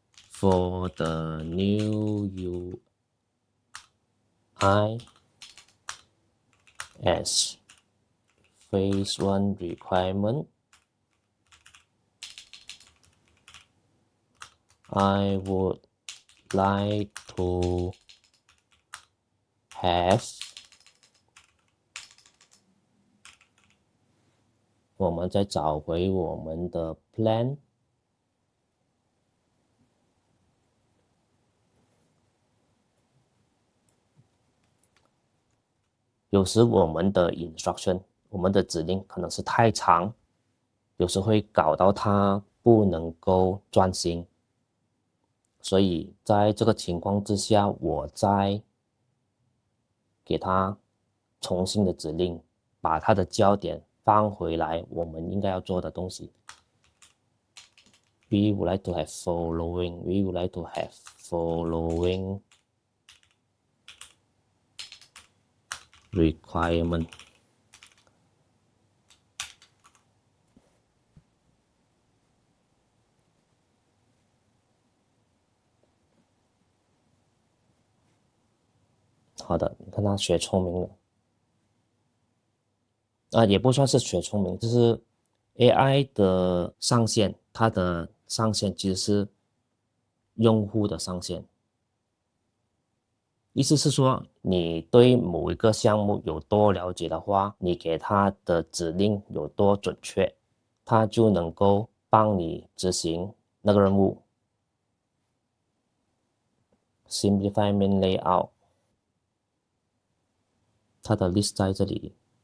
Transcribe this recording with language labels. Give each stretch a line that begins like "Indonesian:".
English: For the new UI as phase 1 requirement, I would like to have
Chinese: 我们再找回我们的 plan。有时我们的 instruction， 我们的指令可能是太长，有时会搞到它不能够专心。所以在这个情况之下，我再给它重新的指令，把它的焦点放回来我们应该要做的东西。
English: We would like to have following. We would like to have following requirement.
Chinese: 好的，你看他学聪明了。也不算是学聪明，就是 AI 的上限，它的上限其实是用户的上限。意思是说，你对某一个项目有多了解的话，你给它的指令有多准确，它就能够帮你执行那个任务。
English: Simplify main layout，
Chinese: 它的 list 在这里。